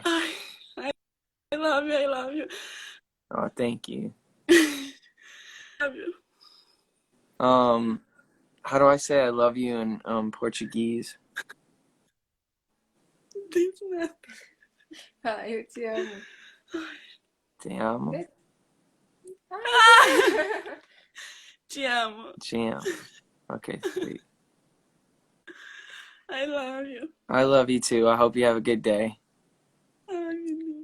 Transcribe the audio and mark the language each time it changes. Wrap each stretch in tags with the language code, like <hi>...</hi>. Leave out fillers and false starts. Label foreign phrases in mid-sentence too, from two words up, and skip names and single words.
<en>Ai, I love you. I love you. Oh, thank you. Love you. How do I say I love you in Portuguese?</en> <pt>Diz nada. Ah, eu te amo. Te amo. Te amo. Te amo.</pt> <en>Okay, sweet. I love you. I love you too. I hope you have a good day.</en> <pt>Ai, meu Deus.</pt>